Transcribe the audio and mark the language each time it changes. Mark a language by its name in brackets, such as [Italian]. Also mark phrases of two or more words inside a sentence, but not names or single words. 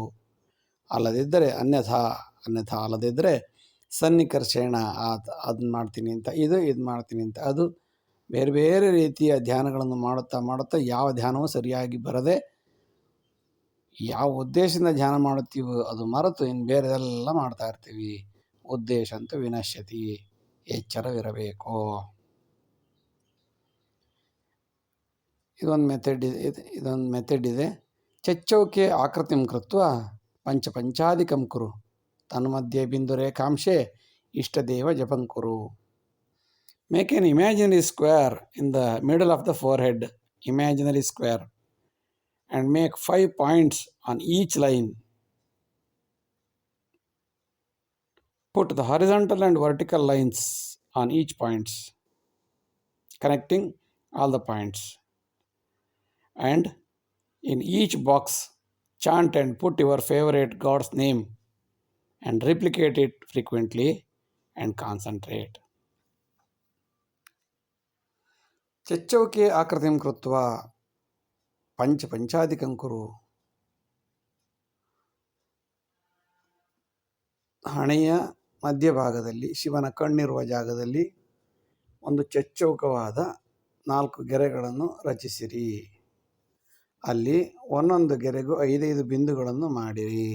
[Kannada] ಅಲ್ಲದಿದ್ದರೆ ಅನ್ಯಥಾ ಅಲ್ಲದಿದ್ದರೆ ಸನ್ನಿಕರ್ಷೇಣ, ಅದನ್ನು ಮಾಡ್ತೀನಿ ಅಂತ ಇದು ಮಾಡ್ತೀನಿ ಅಂತ ಅದು, ಬೇರೆ ಬೇರೆ ರೀತಿಯ ಧ್ಯಾನಗಳನ್ನು ಮಾಡುತ್ತಾ ಯಾವ ಧ್ಯಾನವೂ ಸರಿಯಾಗಿ ಬರದೆ ಯಾವ ಉದ್ದೇಶದಿಂದ ಧ್ಯಾನ ಮಾಡುತ್ತೀವೋ ಅದು ಮರೆತು ಇನ್ನು ಬೇರೆದೆಲ್ಲ ಮಾಡ್ತಾ ಇರ್ತೀವಿ. ಉದ್ದೇಶ ಅಂತೂ ವಿನಶ್ಯತಿ, ಎಚ್ಚರವಿರಬೇಕು. ಇದೊಂದು ಮೆಥಡ್ ಇದೆ. [Sanskrit] ಚಚ್ಚೌಕೆ ಆಕೃತಿಂ ಕೃತ್ವ ಪಂಚಾಧಿಕಂ ಕುರು ತನ್ಮಧ್ಯೆ ಬಿಂದು ರೇಖಾಂಶೆ ಇಷ್ಟದೇವ ಜಪಂ ಕುರು. [English] make an imaginary square in the middle of the forehead, imaginary square, and make 5 points on each line. Put the horizontal and vertical lines on each points, connecting all the points. And in each box, chant and put your favorite God's name and replicate it frequently and concentrate. [Sanskrit] चच्चौके आकृतिं कृत्वा पञ्चाधिकं कुरु. [Kannada] ಹಣೆಯ ಮಧ್ಯಭಾಗದಲ್ಲಿ ಶಿವನ ಕಣ್ಣಿರುವ ಜಾಗದಲ್ಲಿ ಒಂದು ಚಚ್ಚೌಕವಾದ 4 ಗೆರೆಗಳನ್ನು ರಚಿಸಿರಿ. ಅಲ್ಲಿ ಒಂದೊಂದು ಗೆರೆಗೂ 5 ಬಿಂದುಗಳನ್ನು ಮಾಡಿರಿ.